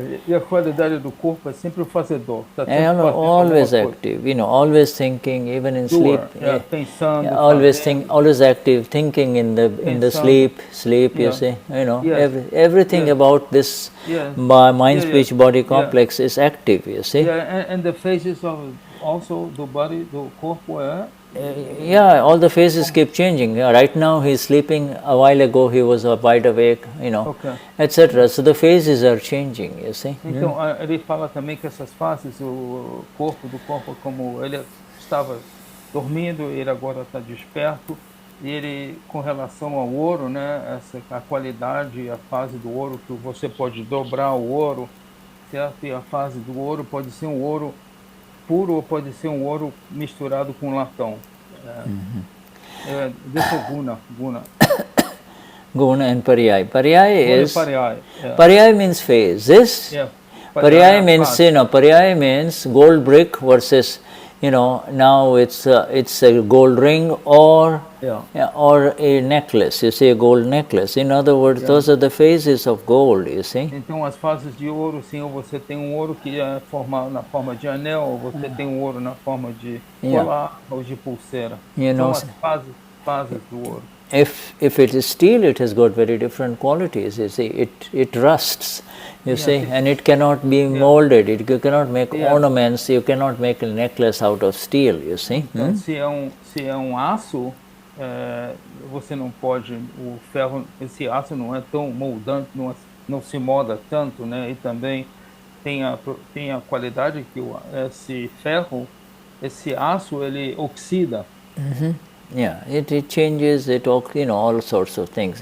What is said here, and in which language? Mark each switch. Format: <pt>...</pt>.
<pt>E a qualidade do corpo é sempre o fazedor.</pt> <en>Always active, always thinking, even in sleep.</en> <pt>Pensando,</pt> <en>always active, thinking in the sleep. You see, everything about this mind, speech, body complex is active. You see. And the phases of also the body, the</en> <pt>corpo é.</pt> <en>All the phases keep changing. Right now he is sleeping. A while ago he was wide awake. Etc. So the phases are changing. You see.</en> <pt>Então ele fala também que essas fases, o corpo do corpo, como ele estava dormindo, ele agora está desperto. E ele, com relação ao ouro, né, a qualidade, a fase do ouro, que você pode dobrar o ouro, certo? E a fase do ouro pode ser um ouro puro ou pode ser um ouro misturado com latão.</pt> <en>This is guna. Guna and paryay. Paryay means phase. Paryay means gold brick versus, now it's a gold ring or a necklace. You see, a gold necklace. In other words, those are the phases of gold. You see.</en> <pt>Então as fases de ouro, sim, ou você tem ouro que é formado na forma de anel, ou você tem ouro na forma de colar ou de pulseira. São as fases do ouro.</pt> <en>If it is steel, it has got very different qualities. You see, it rusts. You see, and it cannot be molded. You cannot make ornaments. You cannot make a necklace out of steel. You see.</en> <pt>Então, se é um aço, você não pode. O ferro, esse aço não é tão moldante, não se molda tanto, né? E também tem a qualidade que esse ferro, esse aço, ele oxida.</pt> <en>Yeah, it changes, it all sorts of things.</en>